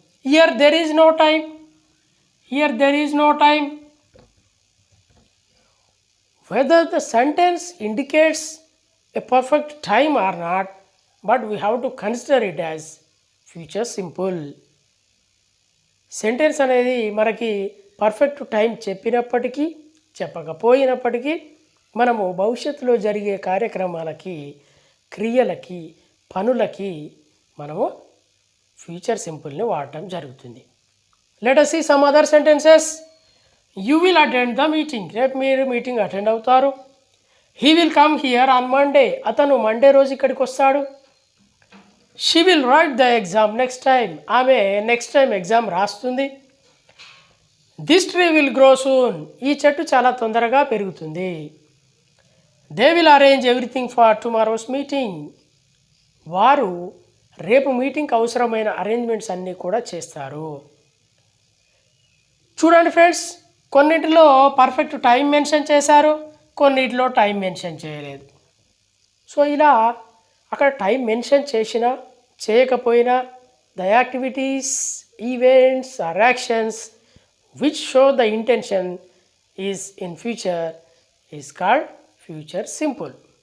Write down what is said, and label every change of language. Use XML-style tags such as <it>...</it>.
<en>Here there is no time. Here there is no time. Whether the sentence indicates a perfect time or not, but we have to consider it as future simple.</en> <te>Sentence అనేది మనకి perfect time చెప్పినప్పటికీ చెప్పకపోయినప్పటికీ మనము భవిష్యత్తులో జరిగే కార్యక్రమాలకి క్రియలకి పనులకి మనము future సింపుల్ని వాడటం జరుగుతుంది.</te> <en>Let us see some other sentences. You will attend the meeting.</en> <te>రేపు మీరు మీటింగ్ అటెండ్ అవుతారు.</te> <en>He will come here on Monday.</en> <te>అతను మండే రోజు ఇక్కడికి వస్తాడు.</te> <en>She will write the exam next time.</en> <te>ఆమె నెక్స్ట్ టైం ఎగ్జామ్ రాస్తుంది.</te> <en>This tree will grow soon.</en> <te>ఈ చెట్టు చాలా తొందరగా పెరుగుతుంది.</te> <en>They will arrange everything for tomorrow's meeting.</en> <te>వారు రేపు మీటింగ్కి అవసరమైన అరేంజ్మెంట్స్ అన్నీ కూడా చేస్తారు. చూడండి ఫ్రెండ్స్, కొన్నిటిలో పర్ఫెక్ట్ టైం మెన్షన్ చేశారు, కొన్నిటిలో టైం మెన్షన్ చేయలేదు. సో ఇలా అక్కడ టైం మెన్షన్ చేసినా చేయకపోయినా</te> <en>The activities events or actions which show the intention is in future is called future simple.</en>